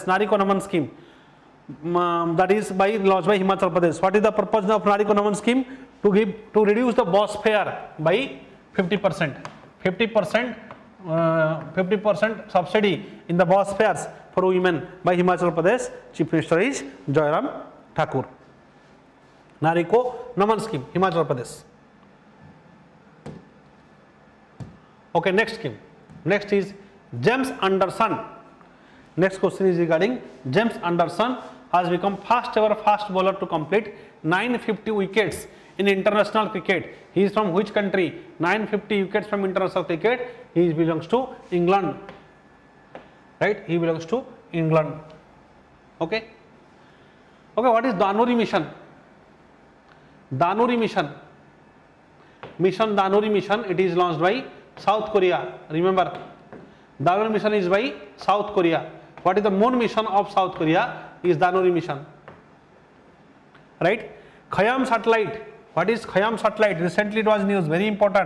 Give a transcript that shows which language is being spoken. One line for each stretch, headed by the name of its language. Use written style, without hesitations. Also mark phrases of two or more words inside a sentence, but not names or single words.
English: Nari Ko Naman scheme. That is launched by Himachal Pradesh. What is the purpose of Nari Ko Naman scheme? To reduce the bus fare by 50%. 50% subsidy in the bus fares for women by Himachal Pradesh. Chief Minister is Jairam Thakur. Nari Ko Naman scheme, Himachal Pradesh. Okay, next scheme. Next is James Anderson. Next question is regarding James Anderson has become first ever fast bowler to complete 950 wickets in international cricket. He is from which country? 950 wickets from international cricket. He belongs to England. Right? He belongs to England. Okay. Okay. What is Danuri mission? Danuri mission. Danuri mission. It is launched by South Korea. Remember, Danuri mission is by South Korea. What is the moon mission of South Korea? Is Danuri mission. Right? Khayyam satellite. What is Khayyam satellite? Recently it was news, very important.